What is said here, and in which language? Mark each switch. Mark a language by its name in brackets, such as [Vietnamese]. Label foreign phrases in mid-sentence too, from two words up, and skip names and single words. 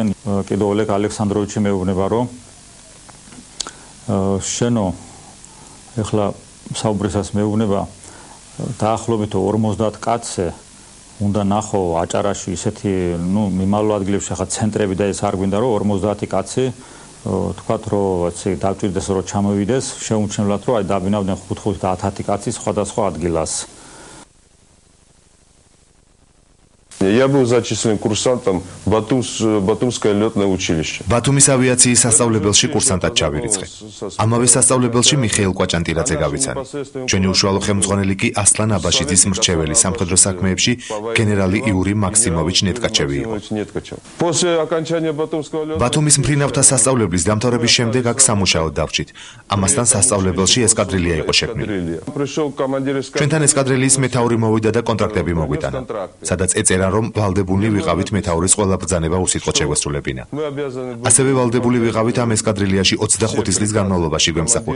[Georgian] კიდევ ოლეგ ალექსანდროვიჩი მეუბნება რომ შენო ეხლა საუბრისას მეუბნება დაახლოებით 50 კაცზე უნდა ნახო აჭარაში ისეთი მიმავლო ადგილებში ახლა ცენტრები და ეს არ გვინდა რომ 50 კაცი თქვათ რომ ესე დავჭირდეს რომ ჩამოვიდეს, შეუმჩნევლად რომ აი დაბინავდნენ 5 და 10 კაცი სხვადასხვა ადგილას. [Russian] Я был зачислен курсантом Батумское летное училище. [Georgian] ბათუმის ავიაციის სასწავლებელში კურსანტად ჩავირიცხე. ამავე სასწავლებელში მიხეილ კვაჭანტილაძე გავიცანი. ჩვენი უშუალო ხელმძღვანელი კი ასლან აბაშიძის მრჩეველი სამხედრო საქმეებში გენერალი იური მაქსიმოვიჩ ნეტკაჩევი იყო. [Russian] После окончания Батумского летного [Georgian] ბათუმის მფრინავთა სასწავლებლის დამთავრების შემდეგ აქ სამუშაოდ დავჭით. ამასთან სასწავლებელში ესკადრილია იყო შექმნილი. ჩვენთან ესკადრილიის მეთაური მოვიდა და კონტრაქტები მოგვიტანა. სადაც ეწერა რომ ვალდებული ვიყავით მეთაურის ყველა ბრძანება უსიტყვოდ შეგვესრულებინა. ასევე ვალდებული ვიყავით ამ ესკადრილიაში 25 წლის განმავლობაში გვემსახურა.